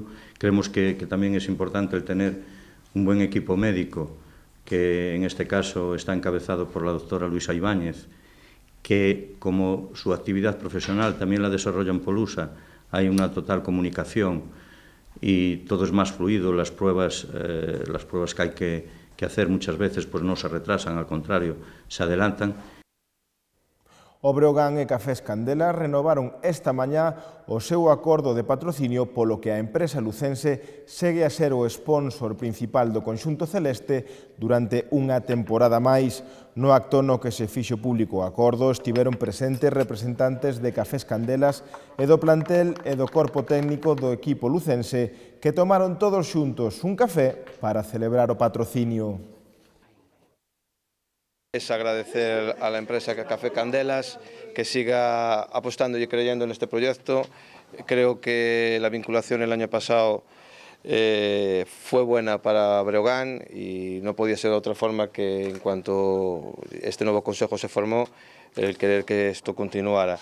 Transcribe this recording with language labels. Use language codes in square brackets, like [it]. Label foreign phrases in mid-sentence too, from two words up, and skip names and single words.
[es] Creemos que también es importante el tener un buen equipo médico, que en este caso está encabezado por la doctora Luisa Ibáñez, que como su actividad profesional también la desarrolla en Polusa, hay una total comunicación y todo es más fluido. Las pruebas que hay que hacer muchas veces pues no se retrasan, al contrario, se adelantan. [gl] O Breogán e Cafés Candela renovaron esta mañá o seu acordo de patrocinio, polo que a empresa lucense segue a ser o sponsor principal do conxunto celeste durante unha temporada máis. No acto no que se fixo público o acordo estiveron presentes representantes de Cafés Candelas e do plantel e do corpo técnico do equipo lucense, que tomaron todos xuntos un café para celebrar o patrocinio. [es] Es agradecer a la empresa Café Candelas que siga apostando y creyendo en este proyecto. Creo que la vinculación el año pasado fue buena para Breogán y no podía ser de otra forma que en cuanto este nuevo consejo se formó, el querer que esto continuara.